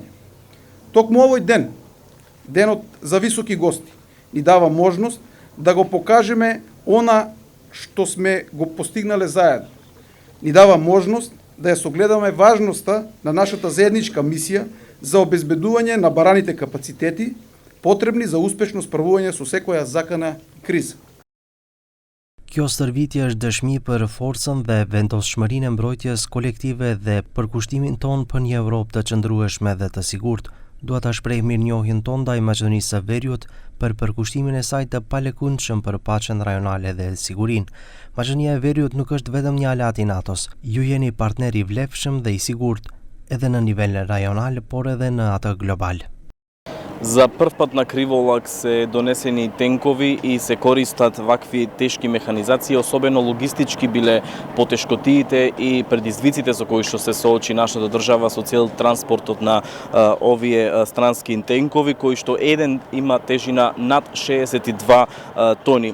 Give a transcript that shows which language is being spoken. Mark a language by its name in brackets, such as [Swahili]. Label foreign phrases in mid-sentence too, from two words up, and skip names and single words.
[Macedonian] Токму овој ден, денот за високи гости, ни дава можност да го покажеме она што сме го постигнале заедно. Ни дава можност да ја согледаме важноста на нашата заедничка мисија за обезбедување на бараните капацитети, потребни за успешно справување со секоја закана криза. [Albanian] Kjo stërvitje është dëshmi për forcën dhe vendosshmërinë e mbrojtjes kolektive dhe për kushtimin ton për një Europë të qëndrueshme dhe të sigurt. Dua ta shpreh mirënjohjen ton ndaj Maqedonisë së Veriut për përkushtimin e saj të palekundshëm për paqen rajonale dhe sigurinë. Maqedonia e Veriut nuk është vetëm një aleat i NATO-s. Ju jeni partner i vlefshëm dhe i sigurt, edhe në nivel rajonal, por edhe në atë global. [Macedonian] За прв пат на Криволак се донесени тенкови и се користат вакви тешки механизации, особено логистички биле потешкотиите и предизвиците со кои што се соочи нашата држава со цел транспортот на овие странски тенкови, кои што еден има тежина над 62 тони.